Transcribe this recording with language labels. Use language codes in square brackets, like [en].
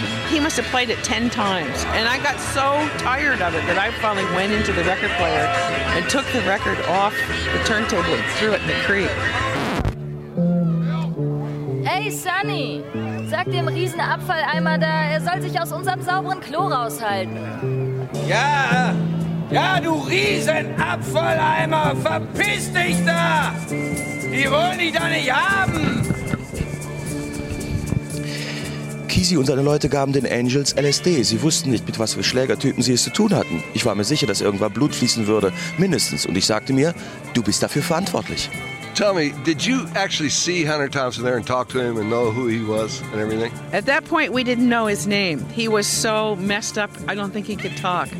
[en] He must have played it 10 times, and I got so tired of it that I finally went into the record player and took the record off the turntable and threw it in the creek. [de] Hey Sonny, sag dem Riesenabfalleimer da, er soll sich aus unserem sauberen Klo raushalten. Ja, ja, du Riesenabfalleimer, verpiss dich da! Die wollen dich da nicht haben! Kesey und seine Leute gaben den Angels LSD. Sie wussten nicht, mit was für Schlägertypen sie es zu tun hatten. Ich war mir sicher, dass irgendwann Blut fließen würde, mindestens. Und ich sagte mir, du bist dafür verantwortlich. [en] Tell me, did you actually see Hunter Thompson there and talk to him and know who he was and everything? At that point, we didn't know his name. He was so messed up, I don't think he could talk.